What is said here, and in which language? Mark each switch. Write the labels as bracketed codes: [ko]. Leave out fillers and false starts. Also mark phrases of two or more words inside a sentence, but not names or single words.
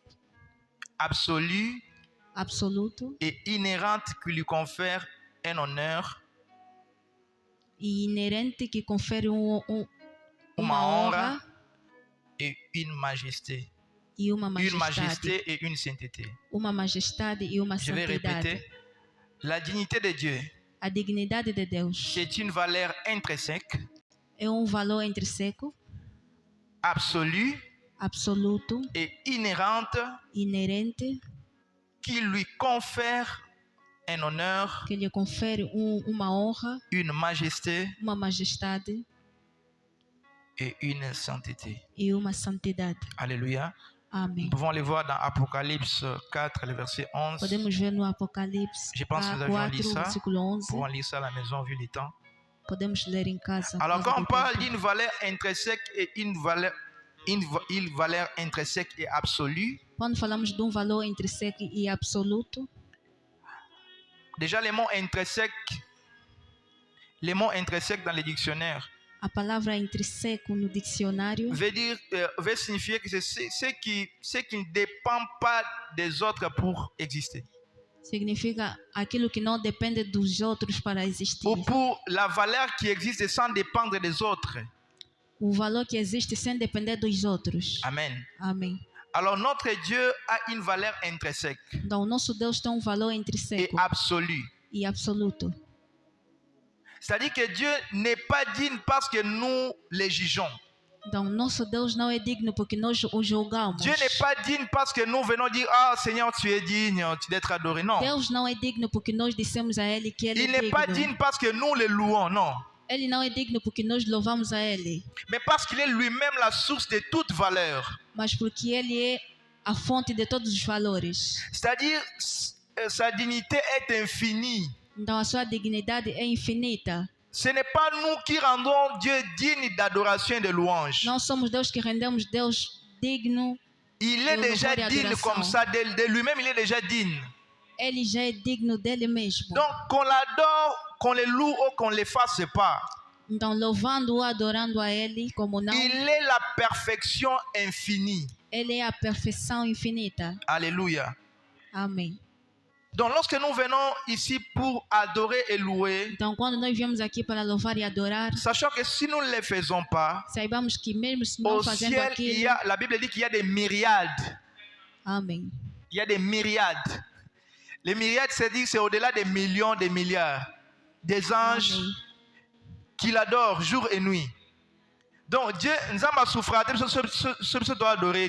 [fr] absolue [pt] absoluto [fr] et inhérente qui lui confère un honneur, [pt] e inerente que confere uma uma honra honra [fr] et une majesté. [pt] e uma [fr] Une [pt] majestade. [fr] majesté et une sainteté. [pt] Uma majestade e uma [fr] Je vais [pt] santidade. [fr] répéter. La dignité de Dieu, [pt] A dignidade de Deus [fr] c'est une valeur intrinsèque, [pt] é valor intrínseco, [fr] absolue [pt] absoluto, [fr] et inhérente [pt] inerente, [fr] qui lui confère un honneur, [pt] que lhe confere uma honra, [fr] une majesté [pt] uma majestade [fr] et une sainteté. [pt] e uma santidade. [fr] Alléluia. [pt] Amém. [fr] Nous pouvons les voir dans Apocalypse 4, le verset 11. [pt] Podemos ver no Apocalipse [fr] Je pense que nous avions lu [pt] 4, [fr] ça. [pt] versículo 11. [fr] Nous pouvons lire ça à la maison vu le temps. [pt] Podemos ler em casa. [fr] Alors [pt] por [fr] quand [pt] causa [fr] on [pt] do [fr] parle [pt] tempo. [fr] d'une valeur intrinsèque et une valeur intrinsèque et absolue, [pt] Quando falamos de valor intrínseco e absoluto, [fr] déjà les mots intrinsèques dans les dictionnaires [pt] a palavra intrínseco no dicionário [fr] veut signifier que c'est ce qui ne dépend pas des autres pour exister. [pt] significa aquilo que não depende dos outros para existir. [fr] Ou pour la valeur qui existe sans dépendre des autres. [pt] O valor que existe sem depender dos outros. [fr] Amen. [pt] Amém. [fr] Alors notre Dieu a une valeur intrinsèque [pt] Então, o nosso Deus tem valor [fr] et [pt] intrínseco [fr] absolue. [pt] e absoluto. [fr] C'est-à-dire que Dieu n'est pas digne parce que nous les jugeons. [pt] Então, nosso Deus não é digno porque nós o julgamos. [fr] Dieu n'est pas digne parce que nous venons dire ah Seigneur tu es digne d'être adoré. Non. [pt] Deus não é digno porque nós dissemos a Ele que Ele [fr] Il [pt] é [fr] n'est pas [pt] digno. [fr] digne parce que nous le louons. Non. [pt] Ele não é digno porque nós louvamos a Ele, [fr] Mais parce qu'il est lui-même la source de toute valeur. [pt] mas porque Ele é a fonte de todos os valores. [fr] C'est-à-dire sa dignité est infinie. [pt] Então, a sua dignidade é infinita. [fr] Ce n'est pas nous qui rendons Dieu digne d'adoration et de louange. [pt] Não somos Deus que rendemos Deus digno. [fr] Il est Et déjà [pt] louvor et [fr] digne adoration. comme ça, de lui-même il est déjà digne. [pt] Ele já é digno dele mesmo. [fr] Donc qu'on l'adore, qu'on le loue ou qu'on le fasse pas. [pt] Então, louvando-o, adorando a Ele, como não, [fr] Il est la perfection infinie. [pt] Ele é a perfeição infinita. [fr] Alléluia. [pt] Amém. [fr] Donc lorsque nous venons ici pour adorer et louer, [pt] Então, quando nós viemos aqui para louvar e adorar, [fr] sachant que si nous ne le faisons pas, [pt] saibamos que mesmo se não [fr] au [pt] fazendo [fr] ciel, [pt] aquilo, [fr] la Bible dit qu'il y a des myriades. [pt] amém. [fr] Il y a des myriades. Les myriades, c'est-à-dire c'est au-delà des millions, des milliards. Des anges [pt] Amém. [fr] qui l'adorent jour et nuit. Donc Dieu nous a souffert, ce doit adorer.